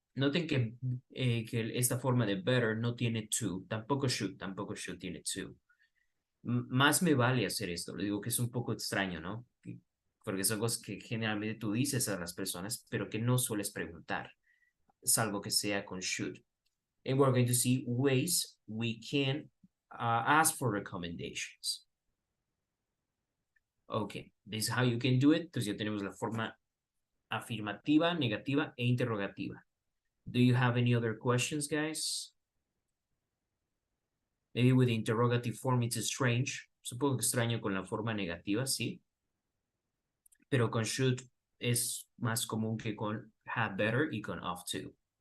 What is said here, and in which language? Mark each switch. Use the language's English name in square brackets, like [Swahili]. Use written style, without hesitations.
[Spanish] Noten que esta forma de better no tiene to, tampoco should tiene to. Más me vale hacer esto, le digo que es un poco extraño, ¿no? Porque son cosas que generalmente tú dices a las personas, pero que no sueles preguntar, salvo que sea con should. [English] And we're going to see ways we can ask for recommendations. Okay, this is how you can do it. [Spanish] Entonces ya tenemos la forma afirmativa, negativa e interrogativa. [English] Do you have any other questions, guys? Maybe with the interrogative form it's strange. [Spanish] Supongo que extraño con la forma negativa, sí. Pero con should es más común que con had better y con ought to.